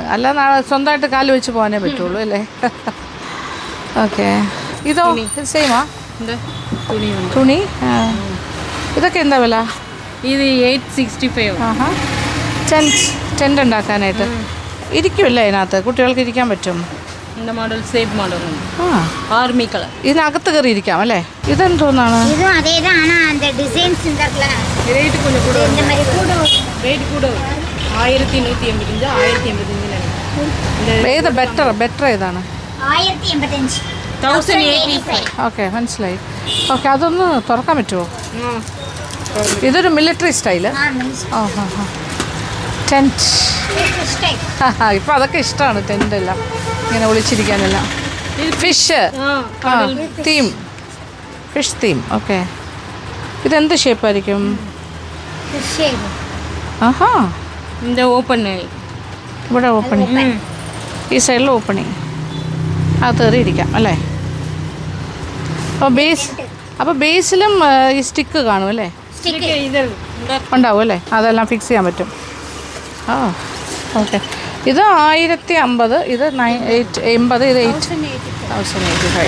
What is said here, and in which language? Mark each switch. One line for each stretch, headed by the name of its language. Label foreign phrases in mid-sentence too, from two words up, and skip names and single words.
Malayalam: അല്ലാതെ സ്വന്തമായിട്ട് കാല് വെച്ച് പോകാനേ പറ്റുള്ളൂ അല്ലേ? ഓക്കെ, ഇതോ സെയിമാ? തുണി ഇതൊക്കെ എന്താ വില? ഇത് 865. ടെൻ്റ് ഉണ്ടാക്കാനായിട്ട് ഇരിക്കുമല്ലേ അതിനകത്ത്? കുട്ടികൾക്ക് ഇരിക്കാൻ പറ്റും.
English: இந்த model safe model army colour.
Malayalam: ഇതിനകത്ത് കയറി ഇരിക്കാം അല്ലേ? ഇതെന്തോന്നാണ്?
Tamil: இதுவும் அதே தான், ஆனால் அந்த டிசைன்ஸ் இருந்தாக்கல ரேட் கொஞ்சம் கூட இந்த மாதிரி கூட ரேட் கூட 1185 1185
Malayalam: ഏത് ബെറ്റർ ഏതാണ്? 1085. 1085. ഓക്കെ, മനസ്സിലായി. ഓക്കെ, അതൊന്ന് തുറക്കാൻ പറ്റുമോ? ഇതൊരു
English: military style.
Malayalam: ടെൻറ്റ്. ഇപ്പം അതൊക്കെ ഇഷ്ടമാണ്, ടെൻ്റെല്ലാം ഇങ്ങനെ ഒളിച്ചിരിക്കാനെല്ലാം.
English: fish theme.
Malayalam: ഓക്കെ, ഇതെന്ത് ഷേപ്പായിരിക്കും? ആഹാ,
Tamil: இந்த ஓப்பன்
Malayalam: ഇവിടെ ഓപ്പണിങ്, ഈ സൈഡിൽ ഓപ്പണിങ്. അത് കയറിയിരിക്കാം അല്ലേ? അപ്പോൾ ബേസിലും ഈ സ്റ്റിക്ക് കാണും അല്ലേ? ഉണ്ടാവും അല്ലേ? അതെല്ലാം ഫിക്സ് ചെയ്യാൻ പറ്റും. ആ, ഓക്കെ. ഇത് 1050, ഇത് 980, ഇത് 1085.